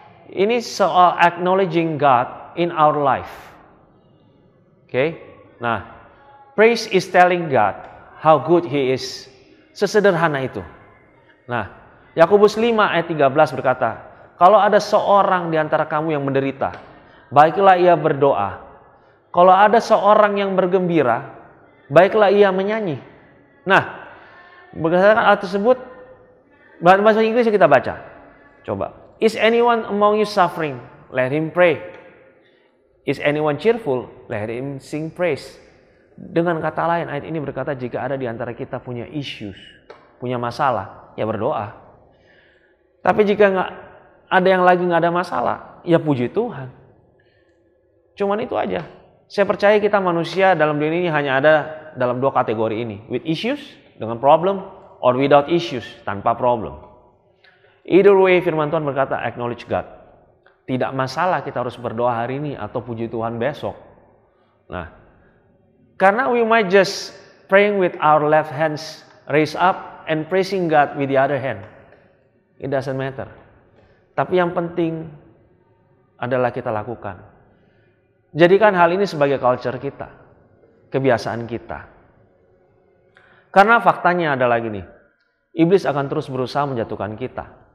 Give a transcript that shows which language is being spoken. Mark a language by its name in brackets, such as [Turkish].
[Indonesian] Ini soal [English] acknowledging God in our life. [Indonesian] Oke, nah, [English] praise is telling God how good He is. [Indonesian] Sesederhana itu. Nah, Yakobus 5 ayat 13 berkata, kalau ada seorang di antara kamu yang menderita, baiklah ia berdoa. Kalau ada seorang yang bergembira, baiklah ia menyanyi. Nah, berdasarkan hal tersebut, bahasa Inggris kita baca. Coba, [English] is anyone among you suffering? Let him pray. Is anyone cheerful? Let him sing praise. [Indonesian] Dengan kata lain, ayat ini berkata jika ada di antara kita punya [English] issues, [Indonesian] punya masalah, ya berdoa. Tapi jika nggak ada yang lagi nggak ada masalah, ya puji Tuhan. Cuman itu aja. Saya percaya kita manusia dalam dunia ini hanya ada dalam 2 kategori ini. [English] With issues, [Indonesian] dengan problem, [English] or without issues, [Indonesian] tanpa problem. [English] Either way, [Indonesian] firman Tuhan berkata, [English] acknowledge God. [Indonesian] Tidak masalah kita harus berdoa hari ini atau puji Tuhan besok. Nah, karena [English] we might just praying with our left hands raised up and praising God with the other hand. It doesn't matter. [Indonesian] Tapi yang penting adalah kita lakukan. Jadikan hal ini sebagai [English] culture [Indonesian] kita, kebiasaan kita. Karena faktanya adalah gini, iblis akan terus berusaha menjatuhkan kita.